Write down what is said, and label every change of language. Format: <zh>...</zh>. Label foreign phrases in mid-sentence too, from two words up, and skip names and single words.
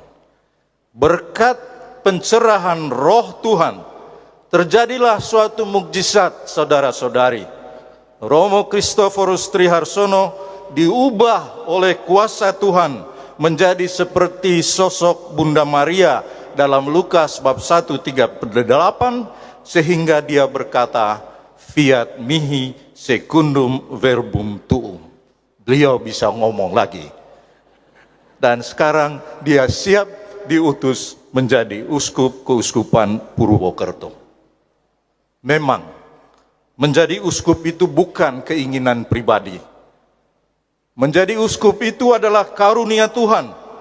<id>Berkat pencerahan roh Tuhan, terjadilah suatu mukjizat, saudara-saudari. Romo Kristoforus Triharsono diubah oleh kuasa Tuhan menjadi seperti sosok Bunda Maria dalam Lukas bab 1:38, sehingga dia berkata,</id> <la>fiat mihi secundum verbum tuum.</la> <id>Beliau bisa ngomong lagi. Dan sekarang dia siap diutus menjadi uskup keuskupan Purwokerto. Memang menjadi uskup itu bukan keinginan pribadi. Menjadi uskup itu adalah karunia Tuhan.</id>